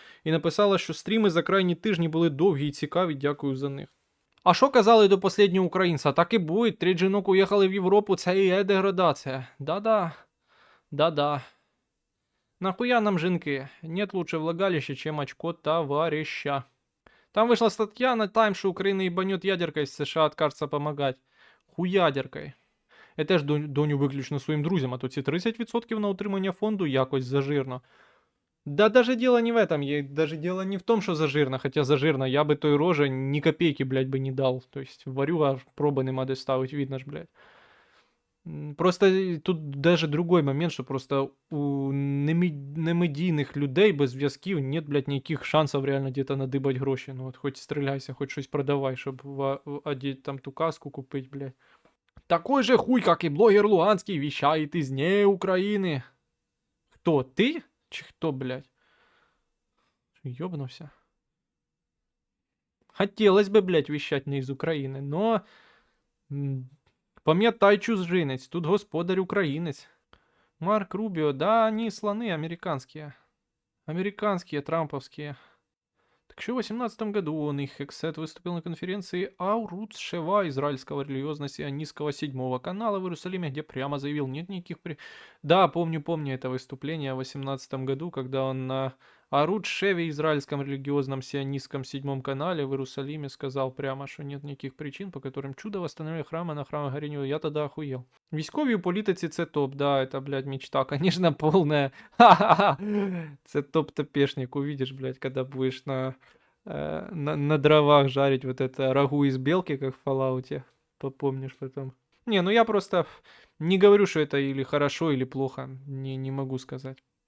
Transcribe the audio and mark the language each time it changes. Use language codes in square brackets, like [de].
[uk] І написала, що стріми за крайні тижні були довгі і цікаві, дякую за них. А що казали до останнього українця? Так і буде, 3 жінок уїхали в Європу, це і є деградація. [ru] Да-да. Нахуя нам жінки? Нет лучше влагалища, чем очко товарища. Там вышла статья на Time, что Украина ебанет ядеркой, США откажется помогать. Хуядеркой. [uk] Я теж доню виключно своїм друзям, а то ці 30% на утримання фонду якось зажирно. [ru] Да даже дело не в этом, даже дело не в том, что зажирно, хотя зажирно, я бы той роже ни копейки, блядь, бы не дал. То есть варю, а пробы [uk] нема де [ru] ставить, видно ж, блядь. Просто тут даже другой момент, [uk] що просто у немедійних людей без зв'язків [ru] нет, [uk] блядь, ніяких шансів реально [ru] где-то [uk] надибать гроші. Ну от хоч стріляйся, хоч щось продавай, щоб одеть там ту каску купить, блядь. [ru] Такой же хуй, как и блогер Луганский, вещает из не Украины. Кто, ты? Чи кто, блядь? Ёбнулся. Хотелось бы, блядь, вещать не из Украины, но... [uk] Пам'ятай, чужинець, тут господар українець. [ru] Марк Рубио, да, они слоны американские. Американские, трамповские. Так еще в 2018 году он, их эксет, выступил на конференции Ауруц Шева, израильского религиозно-сионистского 7-го канала в Иерусалиме, где прямо заявил, нет никаких... Да, помню это выступление в 2018 году, когда он на Аруц Шеве, израильском религиозном сионистском 7-м канале в Иерусалиме, сказал прямо, что нет никаких причин, по которым чудо восстановления храма на храме горению. Я тогда охуел. [uk] Військові у політиці це топ, да, [ru] это, блядь, мечта, конечно, полная. Ха-ха-ха. [uk] Це топ-топешник, [ru] увидишь, блядь, когда будешь на дровах жарить вот это рагу из белки, как в Fallout, попомнишь потом. Не, ну я просто не говорю, что это или хорошо, или плохо, не могу сказать.